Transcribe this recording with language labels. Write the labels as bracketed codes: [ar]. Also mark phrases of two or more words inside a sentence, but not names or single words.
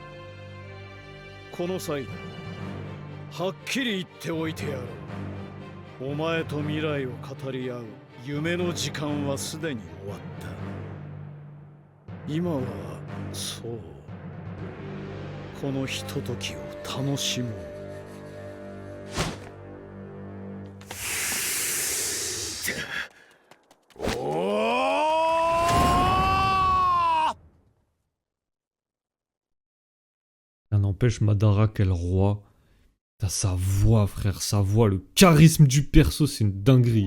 [ja] この際だ、はっきり言っておいてやろう。お前と未来を語り合う夢の時間はすでに終わった。今はそう、このひとときを楽しもう。 [fr] Ça n'empêche Madara quel roi. T'as sa voix, frère, sa voix, le charisme du perso, c'est une dinguerie.